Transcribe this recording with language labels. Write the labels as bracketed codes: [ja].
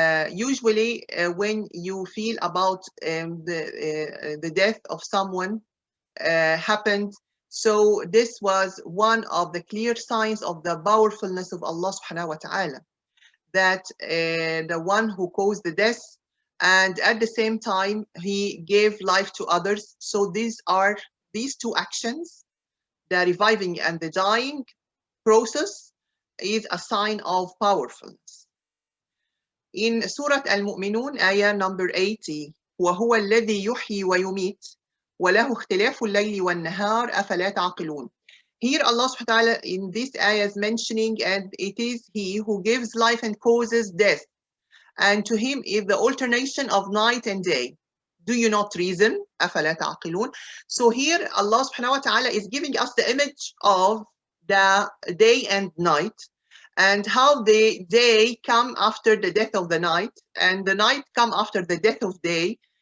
[en] Usually when you feel about the death of someone happened, so this was one of the clear signs of the powerfulness of Allah subhanahu wa ta'ala, that the one who caused the death and at the same time He gave life to others. So these two actions, the reviving and the dying process, is a sign of powerfulness. In Surah Al-Mu'minun, ayah number 80, [ar] وَهُوَ الَّذِي يُحْيِي وَيُمِيتُ وَلَهُ اخْتِلَافُ اللَّيْلِ وَالنَّهَارِ أَفَلَا تَعْقِلُونَ. [en] Here Allah subhanahu wa ta'ala in this ayah is mentioning, and it is He who gives life and causes death, and to Him is the alternation of night and day. Do you not reason? [ar] أَفَلَا تَعْقِلُونَ. [en] So here Allah subhanahu wa ta'ala is giving us the image of the day and night, and how the day come after the death of the night, and the night come after the death of day.